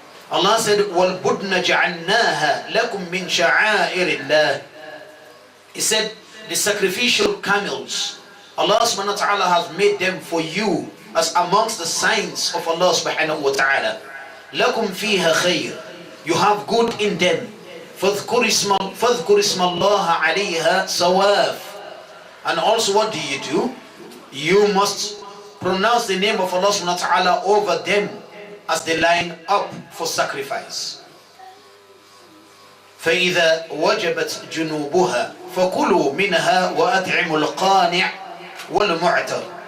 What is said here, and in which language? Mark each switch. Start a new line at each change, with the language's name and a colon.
English: Allah said,
Arabic: وَالْبُدْنَ جَعَلْنَاهَا لَكُمْ مِنْ شَعَائِرِ اللَّهِ,
English: He said, the sacrificial camels, Allah subhanahu wa ta'ala has made them for you as amongst the signs of Allah subhanahu wa ta'ala.
Arabic: لَكُمْ فِيهَا خَيْرٌ,
English: you have good in them.
Arabic: فَاذْكُرِ اسْمَ اللَّهَ عَلَيْهَا سَوَافٍ,
English: and also what do? You must pronounce the name of Allah subhanahu wa ta'ala over them as they line up for sacrifice.
Arabic: فَإِذَا وَجَبَتْ جُنُوبُهَا فَكُلُوا مِنْهَا وَأَطْعِمُوا الْقَانِعَ وَالْمُعْتَرِ.